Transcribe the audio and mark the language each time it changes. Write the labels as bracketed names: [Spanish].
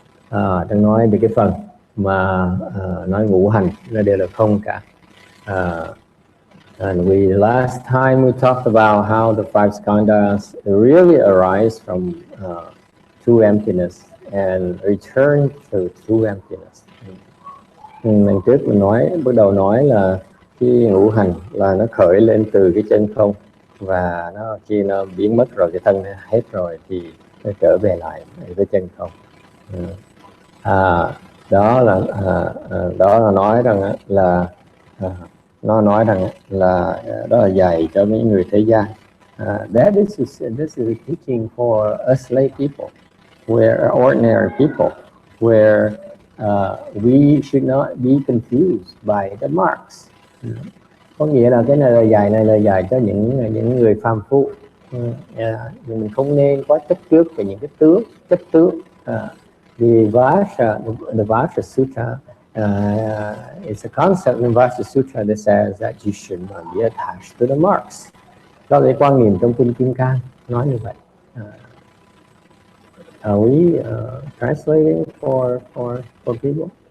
[Vietnamese] Đang nói về cái phần mà nói ngũ hành nó đều là không cả. [English] And last time we talked about how the five skandhas really arise from true emptiness and return to true emptiness. [Vietnamese] Lần trước mình bắt đầu nói là cái ngũ hành là nó khởi lên từ cái chân không, và khi nó biến mất rồi, cái thân hết rồi thì nó trở về lại với chân không. Đó là nói rằng là nó nói rằng là đó là dạy cho những người thế gian. [English] This is a teaching for us lay people, where ordinary people, where we should not be confused by the marks. [Vietnamese] Có nghĩa là cái lời dạy này là dạy cho những người phàm phu. Mình không nên quá chấp trước về những cái chấp tướng. [English] The Vajra Sutra is a concept in Vajra Sutra that says that you should not be attached to the marks. [Vietnamese] Đó là cái quan niệm trong kinh Kim Cang nói như vậy. [English] Are we translating for people?